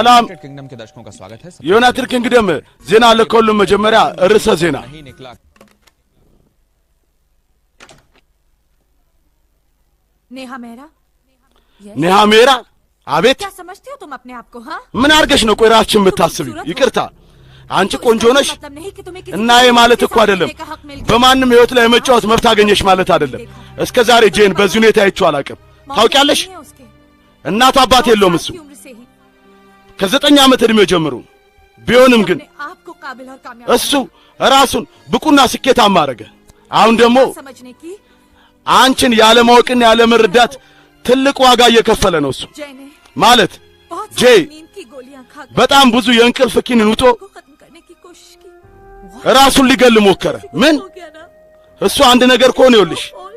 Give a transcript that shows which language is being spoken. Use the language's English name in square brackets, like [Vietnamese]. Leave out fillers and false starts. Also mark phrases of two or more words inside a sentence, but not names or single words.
[Hindi] सलाम। यूनाइटेड किंगडम के दर्शकों का स्वागत है [Amharic] ዩናይትድ ኪንግደም ዜና ለከሁሉም መጀመሪያ ርዕሰ ዜና [Hindi] नहीं निकला नेहा मेहरा [Amharic] ኒሃ ሜራ አቤት [Hindi] क्या समझते हो तुम अपने आप को हाँ [Amharic] ምን አርገሽ ነው ቆይ ራስሽን የምታስቢው ይቅርታ አንቺ ቆንጆ ነሽ [Hindi] मतलब नहीं कि तुम्हें [Amharic] እና ይሄ ማለት እኮ አይደለም በማንም ህይወት ላይ መጫወት መብት አገኘሽ ማለት አይደለም እስከ ዛሬ ጄን በዚህ ሁኔታ አይቼው አላውቅም ታውቂያለሽ እናት አባት የለውም እሱ ከ9 ዓመት እድሜው ጀምሮ ቢሆንም ግን [Hindi] आपको काबिल और कामयाब [Amharic] እሱ ራሱን ብቁና ስኬታማ አረገ አሁን ደግሞ [Hindi] समझने की [Amharic] አንቺን ያለ ማወቅና ያለ መረዳት ትልቅ ዋጋ እየከፈለ ነው እሱ [Hindi] जय ने [Amharic] ማለት [Hindi] बहुत जय, सारी नींद की गोलियां खा [Amharic] በጣም ብዙ የእንቅልፍ ኪኒን ውጦ [Hindi] को खत्म करने की कोशिश की [Amharic] ራሱን ሊገል ሞከረ ምን [Hindi] हो गया ना [Amharic] እሱ አንድ ነገር ከሆነ ይኸውልሽ Fault.